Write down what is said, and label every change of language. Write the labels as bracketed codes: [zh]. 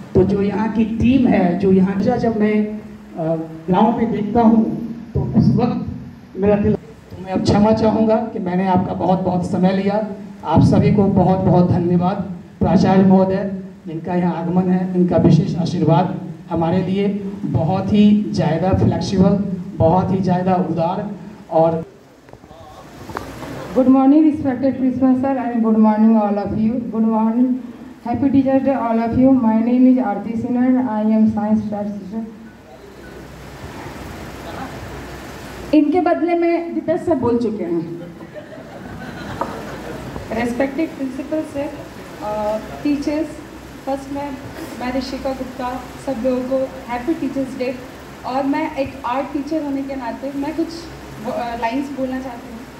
[hi] तो जो यहाँ की टीम है, जो यहाँ जब मैं ग्राउंड पे देखता हूँ तो उस वक्त मेरा दिल, तो मैं अब क्षमा चाहूँगा कि मैंने आपका बहुत बहुत समय लिया। आप सभी को बहुत बहुत धन्यवाद। प्राचार्य महोदय जिनका यहाँ आगमन है, इनका विशेष आशीर्वाद हमारे लिए बहुत ही ज़्यादा फ्लेक्सिबल, बहुत ही ज़्यादा उदार और [en] Good morning, respected principal sir, and good morning all of you. Good morning, happy Teachers Day all of you. My name is Aarti Sinha. I am science teacher. [hi] इनके बदले में दीपेश सर बोल चुके हैं। [en] respected principal sir, teachers, first मैं ऋषिका गुप्ता, [hi] सब लोगों को [en] Happy teachers day. [hi] और मैं एक आर्ट टीचर होने के नाते मैं कुछ लाइंस बोलना चाहती हूँ।